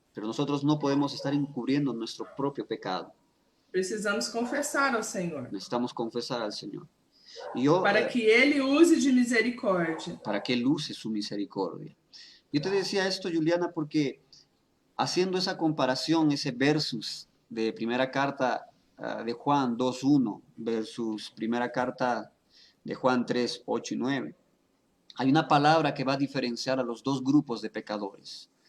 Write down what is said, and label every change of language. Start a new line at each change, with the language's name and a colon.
Spanish: Pero nosotros no podemos estar encubriendo nuestro propio pecado.
Portuguese: Precisamos confessar ao Senhor.
Spanish: Necesitamos confesar al Señor. Y yo,
Portuguese: para que Ele use de misericórdia.
Spanish: Para que Él use su misericordia. Yo te decía esto, Juliana, porque haciendo esa comparación, ese versus de primera carta de Juan 2:1 versus primera carta de Juan 3:8 y 9, hay una palabra que va a diferenciar a los dos grupos de pecadores.